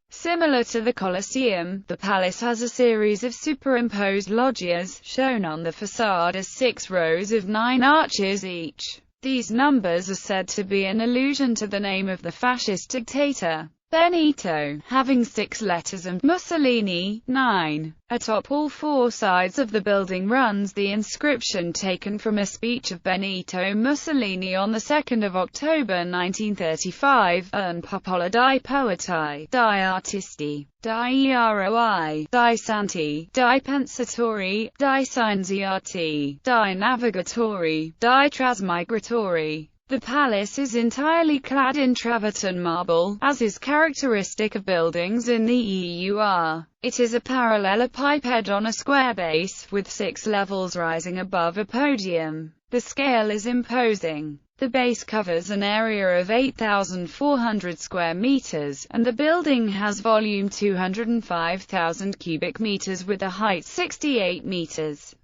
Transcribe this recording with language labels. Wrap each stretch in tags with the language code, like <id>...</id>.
<en>Similar to the Colosseum, the palace has a series of superimposed loggias, shown on the facade as 6 rows of 9 arches each. These numbers are said to be an allusion to the name of the fascist dictator, Benito, having 6 letters and Mussolini, 9. Atop all 4 sides of the building runs the inscription taken from a speech of Benito Mussolini on 2 October 1935,</en> <it>Un popolo di poeti, di artisti, di eroi, di santi, di pensatori, di scienziati, di navigatori, di trasmigratori.</it> <en>The palace is entirely clad in travertine marble, as is characteristic of buildings in the EUR. It is a parallelepiped on a square base, with 6 levels rising above a podium. The scale is imposing. The base covers an area of 8,400 square meters, and the building has volume 205,000 cubic meters with a height 68 meters.</en>